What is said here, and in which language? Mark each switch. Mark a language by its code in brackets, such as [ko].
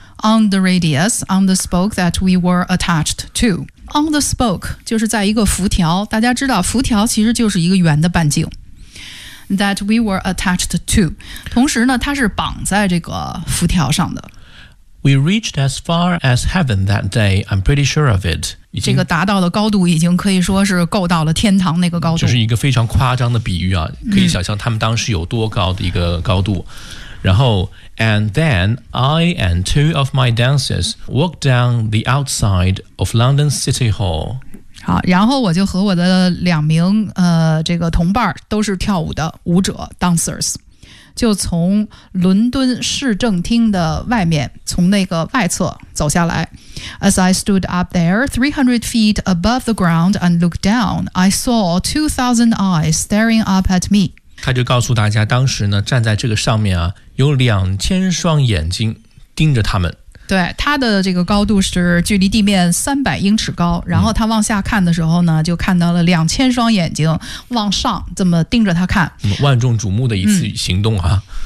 [en] On the radius on the spoke that we were attached toOn the spoke [zh] 就是在一个辐条，大家知道辐条其实就是一个圆的半径。 [en] That we were attached to， [zh] 同时呢它是绑在这个辐条上的。 [en] We reached as far as heaven that day， I'm pretty sure of it。 [zh] 这个达到的高度已经可以说是够到了天堂那个高度，就是一个非常夸张的比喻啊，可以想象他们当时有多高的一个高度、然后 [en] And then I and two of my dancers walked down the outside of London City Hall。 [zh] 好，然后我就和我的两名、这个同伴都是跳舞的舞者 dancers， 就从伦敦市政厅的外面，从那个外侧走下来。 [en] As I stood up there 300 feet above the ground and looked down I saw 2,000 eyes staring up at me。 [zh] 他就告诉大家当时呢站在这个上面啊，有2000双眼睛盯着他们。对，他的这个高度是距离地面300英尺高，然后他往下看的时候呢、就看到了2000双眼睛往上这么盯着他看、万众瞩目的一次行动啊。